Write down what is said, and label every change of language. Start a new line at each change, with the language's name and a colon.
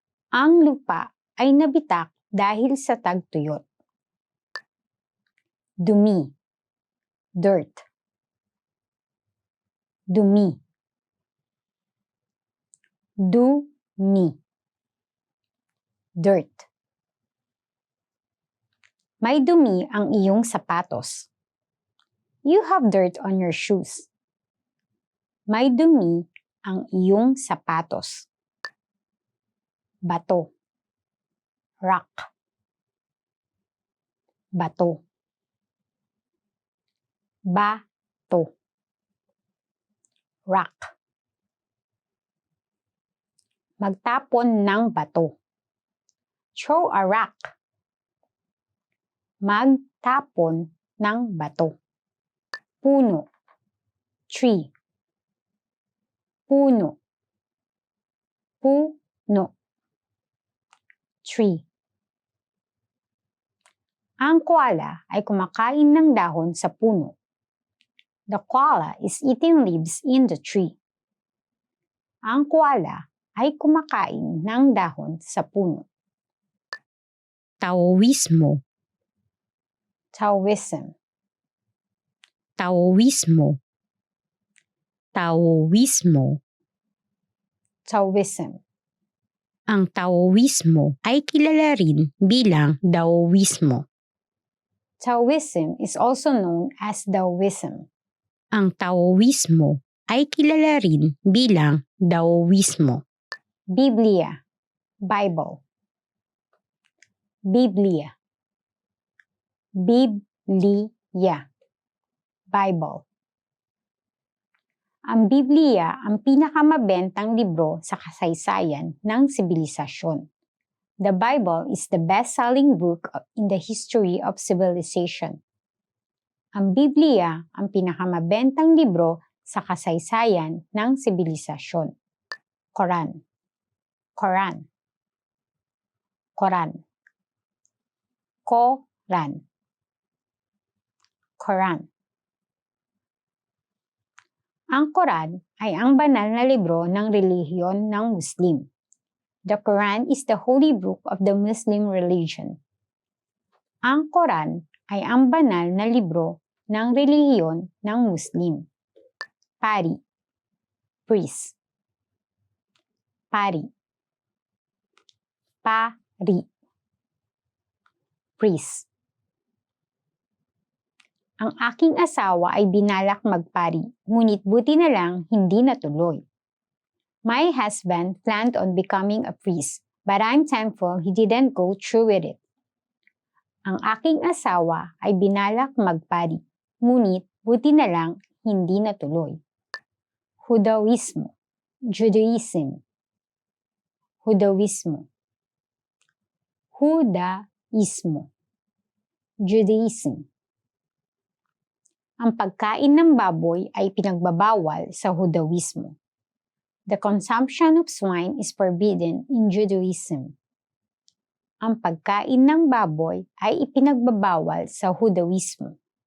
Filipino: Ang lupa ay nabitak dahil sa tagtuyot. Dumi.
English: Dirt.
Filipino: Dumi. Dumi.
English: Dirt.
Filipino: May dumi ang iyong sapatos.
English: You have dirt on your shoes.
Filipino: May dumi ang iyong sapatos. Bato.
English: Rock.
Filipino: Bato. Bato.
English: Rock.
Filipino: Magtapon ng bato.
English: Throw a rock.
Filipino: Magtapon ng bato. Puno.
English: Tree.
Filipino: Puno. Puno. Tree. Ang koala ay kumakain ng dahon sa puno.
English: The koala is eating leaves in the tree.
Filipino: Ang koala ay kumakain ng dahon sa puno. Taoismo.
English: Taoism.
Filipino: Taoismo. Taoismo.
English: Taoism.
Filipino: Ang Taoismo ay kilala rin bilang Daoismo.
English: Taoism is also known as Daoism.
Filipino: Ang Taoismo ay kilala rin bilang Daoismo. Biblia.
English: Bible.
Filipino: Biblia. Biblia.
English: Bible.
Filipino: Ang Biblia ang pinakamabentang libro sa kasaysayan ng sibilisasyon.
English: The Bible is the best-selling book in the history of civilization.
Filipino: Ang Biblia ang pinakamabentang libro sa kasaysayan ng sibilisasyon. Quran. Quran. Quran. Quran. Quran. Ang Quran ay ang banal na libro ng relihiyon ng Muslim.
English: The Quran is the holy book of the Muslim religion.
Filipino: Ang Quran ay ang banal na libro ng relihiyon ng Muslim. Pari.
English: Priest.
Filipino: Pari. Pari. Priest. Ang aking asawa ay binalak magpari, ngunit buti na lang hindi natuloy.
English: My husband planned on becoming a priest, but I'm thankful he didn't go through with it.
Filipino: Ang aking asawa ay binalak magpari, ngunit buti na lang hindi natuloy. Judaismo.
English: Judaism.
Filipino: Judaismo. Judaismo.
English: Judaism.
Filipino: Ang pagkain ng baboy ay pinagbabawal sa Judaismo.
English: The consumption of swine is forbidden in Judaism.
Filipino: Ang pagkain ng baboy ay ipinagbabawal sa Judaismo.